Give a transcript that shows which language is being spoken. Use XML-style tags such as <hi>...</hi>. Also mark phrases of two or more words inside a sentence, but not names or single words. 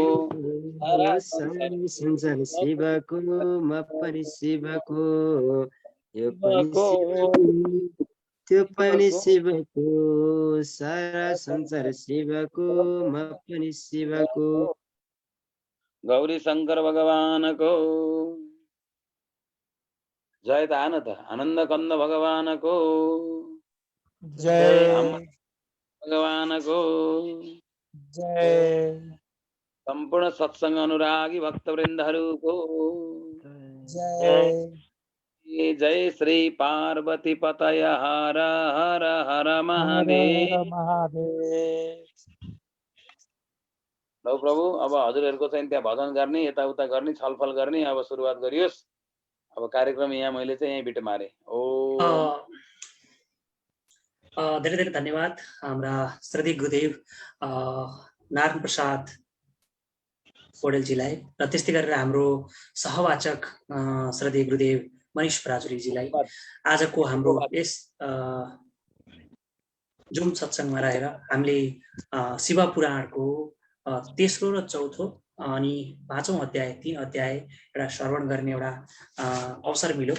<ne>संसार शिवको म पनि शिवको, त्यो पनि शिवको, सारा संसार शिवको म पनि शिवको। गौरी शंकर भगवान को जय त आन त आनंद कंद भगवान को जय भगवान को जय संपूर्ण सत्संग अनुरागी भक्त वृंदहरू को जय</ne> <sa>जय श्री पार्वती पतय हर हर हर महादेव</sa> <ne>महादेव। लौ प्रभु अब हजुरहरूको चाहिँ त्यहाँ भजन गर्ने यताउता गर्ने छलफल गर्ने अब सुरुवात गरियोस्। अब कार्यक्रम यहाँ मैले चाहिँ यहीँ बिट मारे। ओ धेरै धेरै धन्यवाद हाम्रा श्रद्धेय गुरुदेव नारायण प्रसाद पौडेलजीलाई र त्यस्तै गरेर हाम्रो सहवाचक श्रद्धेय गुरुदेव मनिष पराजुलीजीलाई आजको हाम्रो यस जुम सत्सङ्गमा रहेर हामीले शिव पुराणको तेस्रो र चौथो अनि पाँचौं अध्याय 3 अध्याय एउटा श्रवण गर्ने एउटा अवसर मिल्यो।</ne>